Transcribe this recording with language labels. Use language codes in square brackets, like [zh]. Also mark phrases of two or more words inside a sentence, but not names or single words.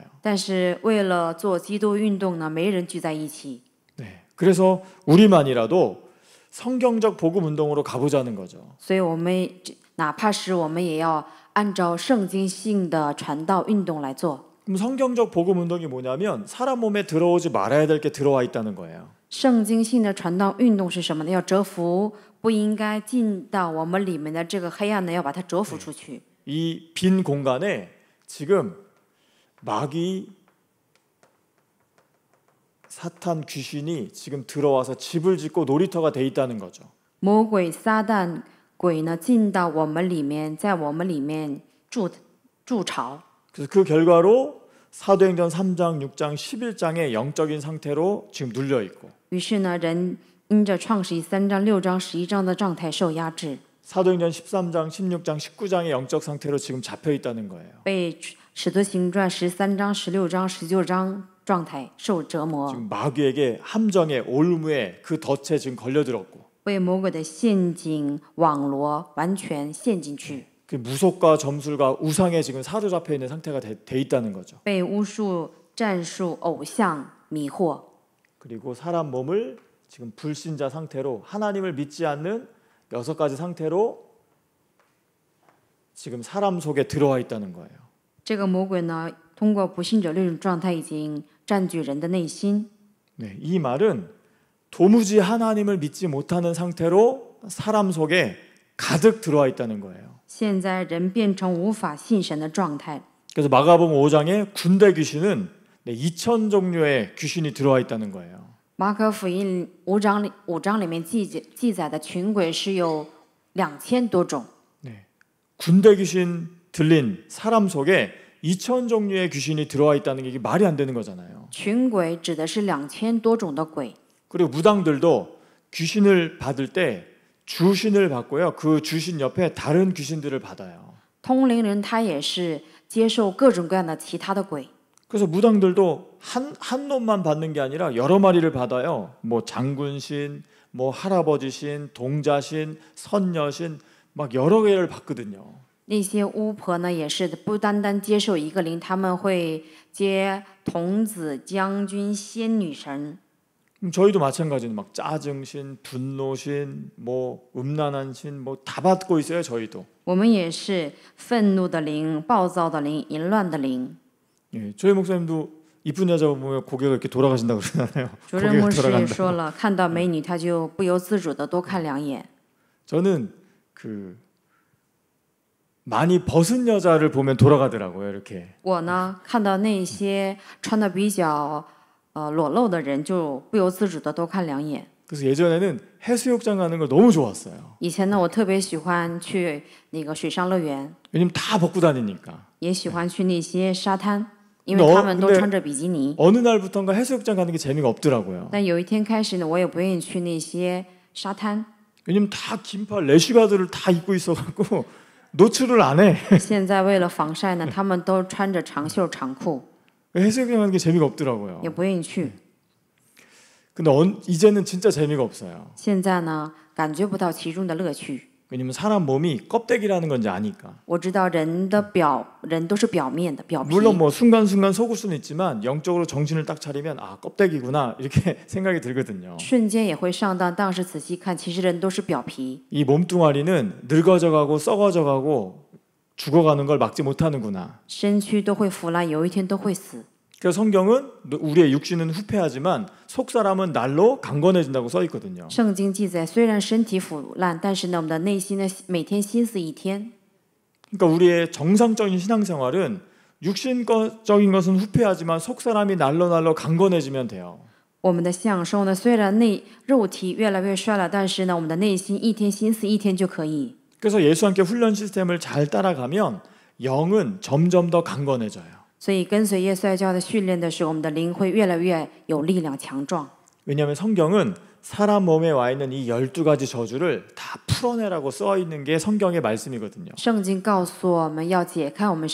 [zh] 但是为了做基督运动呢，没人聚在一起。 [ko] 네, 그래서 우리만이라도 성경적 복음 운동으로 가보자는 거죠. [zh] 所以我们哪怕是我们也要按照圣经性的传道运动来做。 [ko] 그럼 성경적 복음 운동이 뭐냐면 사람 몸에 들어오지 말아야 될 게 들어와 있다는 거예요. [zh] 圣经性的传道运动是什么呢？要折服不应该进到我们里面的这个黑暗呢，要把它折服出去。 [ko] 이 빈 공간에 지금 마귀, 사탄, 귀신이 지금 들어와서 집을 짓고 놀이터가 돼 있다는 거죠. [zh] 魔鬼、撒旦、鬼呢，进到我们里面，在我们里面筑巢。 [ko] 그래서 그 결과로 사도행전 3장, 6장, 11장의 영적인 상태로 지금 눌려 있고 [zh] 于是呢，人因着创世记3章、6章、11章的状态受压制， [ko] 사도행전 13장, 16장, 19장의 영적 상태로 지금 잡혀 있다는 거예요. [zh] 被使徒行传13章、16章、19章状态受折磨， [ko] 지금 마귀에게 함정에 올무에 그 덫에 지금 걸려들었고 [zh] 被魔鬼的陷阱网罗完全陷进去， [ko] 그 무속과 점술과 우상에 지금 사로잡혀 있는 상태가 돼 있다는 거죠. [zh] 被巫术、战术、偶像迷惑。 [ko] 그리고 사람 몸을 지금 불신자 상태로 하나님을 믿지 않는 6가지 상태로 지금 사람 속에 들어와 있다는 거예요. [zh] 这个魔鬼呢，通过不信者6种状态已经占据人的内心。 [ko] 네, 이 말은 도무지 하나님을 믿지 못하는 상태로 사람 속에 가득 들어와 있다는 거예요. [zh] 现在人变成无法信神的状态。 [ko] 그래서 마가복음 5장에 군대 귀신은 2,000 종류의 귀신이 들어와 있다는 거예요. [zh] 马可福音5章里面记载的群鬼是有2000多种。 [ko] 네, 군대 귀신 들린 사람 속에 2,000 종류의 귀신이 들어와 있다는 게 이게 말이 안 되는 거잖아요. [zh] 群鬼指的是2000多种的鬼。 [ko] 그리고 무당들도 귀신을 받을 때 주신을 받고요. 그 주신 옆에 다른 귀신들을 받아요. [zh] 通灵人他也是接受各种各样的其他的鬼。 [ko] 그래서 무당들도 한 놈만 받는 게 아니라 여러 마리를 받아요. 뭐 장군신, 뭐 할아버지신, 동자신, 선녀신 막 여러 개를 받거든요. [zh] 那些巫婆呢，也是不单单接受一个灵，他们会接童子、将军、仙女神。 [ko] 저희도 마찬가지로 막 짜증신, 분노신, 뭐 음란한 신, 뭐 다 받고 있어요. 저희도. [zh] 我们也是愤怒的灵、暴躁的灵、淫乱的灵。 [ko] 예, 저희 목사님도 이쁜 여자 보면 고개가 이렇게 돌아가신다고 그러잖아요. [zh] 主任牧师也说了，看到美女他就不由自主的多看2眼。 [ko] 저는 그 많이 벗은 여자를 보면 돌아가더라고요. 이렇게. [zh] 我呢，看到那些穿的比较裸露的人，就不由自主的多看2眼。 [ko] 그래서 예전에는 해수욕장 가는 걸 너무 좋았어요. [zh] 以前呢，我特别喜欢去那个水上乐园， [ko] 왜냐면 다 벗고 다니니까. [zh] 也喜欢去那些沙滩，因为他们都穿着比基尼。 [ko] 어느 날부턴가 해수욕장 가는 게 재미가 없더라고요. [zh] 但有一天开始呢，我也不愿意去那些沙滩。 [ko] 왜냐면 다 긴팔 레시가드를 다 입고 있어갖고 노출을 안 해. [zh] 现在为了防晒呢，他们都穿着长袖长裤， [ko] 해수욕장 가는 게 재미가 없더라고요. [zh] 也不愿意去。 [ko] 근데 이제는 진짜 재미가 없어요. [zh] 现在呢，感觉不到其中的乐趣。 [ko] 왜냐면 사람 몸이 껍데기라는 건지 아니까. [zh] 我知道人都是表面的表皮。 [ko] 물론 뭐 순간순간 속을 수는 있지만 영적으로 정신을 딱 차리면 아 껍데기구나 이렇게 생각이 들거든요. [zh] 瞬间也会上当，但是仔细看，其实人都是表皮。 [ko] 이 몸뚱아리는 늙어져가고 썩어져가고 죽어가는 걸 막지 못하는구나. [zh] 身躯都会腐烂，有一天都会死。 [ko] 그래서 성경은 우리의 육신은 후패하지만 속 사람은 날로 강건해진다고 써 있거든요. [zh] 圣经记载，虽然身体腐烂，但是呢，我们的内心呢，每天心思一天。 [ko] 그러니까 우리의 정상적인 신앙생활은 육신적인 것은 후패하지만 속 사람이 날로 강건해지면 돼요. [zh] 我们的享受呢，虽然肉体越来越衰老，但是呢，我们的内心一天心思一天就可以。 [ko] 그래서 예수와 함께 훈련 시스템을 잘 따라가면 영은 점점 더 강건해져요. [zh] 所以跟随耶稣教的训练的时候，我们的灵会越来越有力量、强壮。 [ko] 왜냐하면 성경은 사람 몸에 와 있는 이 12가지 저주를 다 풀어내라고 써 있는 게 성경의 말씀이거든요.